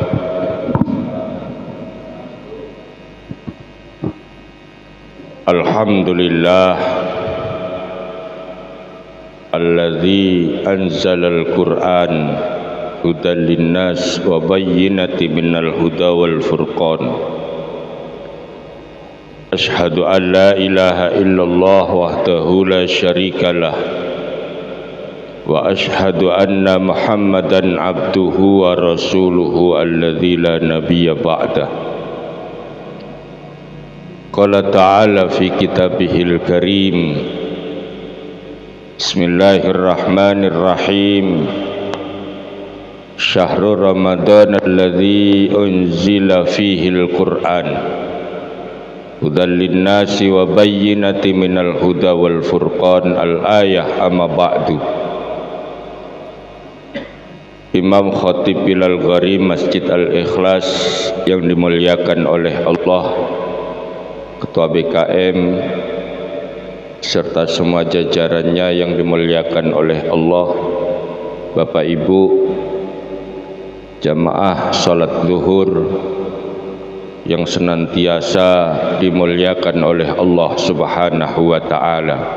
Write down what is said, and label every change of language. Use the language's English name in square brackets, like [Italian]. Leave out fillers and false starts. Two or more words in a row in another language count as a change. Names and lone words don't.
[Arabic] الحمد لله الذي أنزل القرآن هدى للناس وبينات من الهدى والفرقان. أشهد أن لا إله إلا الله وحده لا شريك له وأشهد أن محمدا عبده ورسوله الذي لا نبي بعده. قال تعالى في كتابه الكريم. Bismillahirrahmanirrahim. شهر رمضان الذي أنزل فيه القرآن هدى للناس وبينات من الهدى والفرقان. الآية أما بعد. [Indonesian] Imam Khatib Bilal Gharim Masjid Al-Ikhlas yang dimuliakan oleh Allah, Ketua BKM serta semua jajarannya yang dimuliakan oleh Allah, Bapak Ibu, jamaah salat zuhur yang senantiasa dimuliakan oleh Allah [Arabic] سبحانه وتعالى.